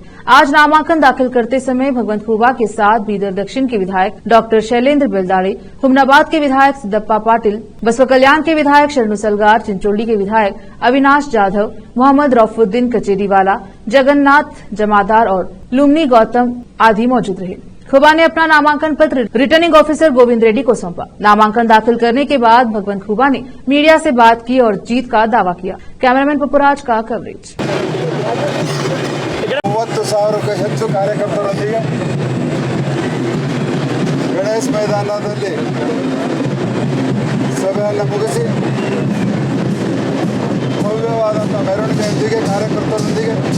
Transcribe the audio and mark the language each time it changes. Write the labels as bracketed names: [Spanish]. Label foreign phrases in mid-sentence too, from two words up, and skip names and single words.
[Hindi] आज नामांकन दाखिल करते समय भगवंत खुबा के साथ बीदर दक्षिण के विधायक डॉक्टर शैलेंद्र बेलदाड़े, हुमनाबाद के विधायक सिद्धप्पा पाटिल, बसवा कल्याण के विधायक शरणु सलगार, चिंचोली के विधायक अविनाश जाधव, मोहम्मद रौफुद्दीन कचेरीवाला, जगन्नाथ जमादार और लुम्नी गौतम आदि मौजूद रहे। खुबा ने अपना नामांकन पत्र [English] returning officer [Hindi] गोविंद रेड्डी को सौंपा। नामांकन दाखिल करने के बाद भगवंत खुबा ने मीडिया से बात की और जीत का दावा किया। कैमरामैन पपुराज का कवरेज। [Kannada] 30,000ಕ್ಕೂ ಹೆಚ್ಚು ಕಾರ್ಯಕರ್ತರೊಂದಿಗೆ ಗಣೇಶ್ ಮೈದಾನದಲ್ಲಿ ಸಭೆಯನ್ನು ಮುಗಿಸಿ ಭವ್ಯವಾದಂಥ ಮೆರವಣಿಗೆಯೊಂದಿಗೆ ಕಾರ್ಯಕರ್ತರೊಂದಿಗೆ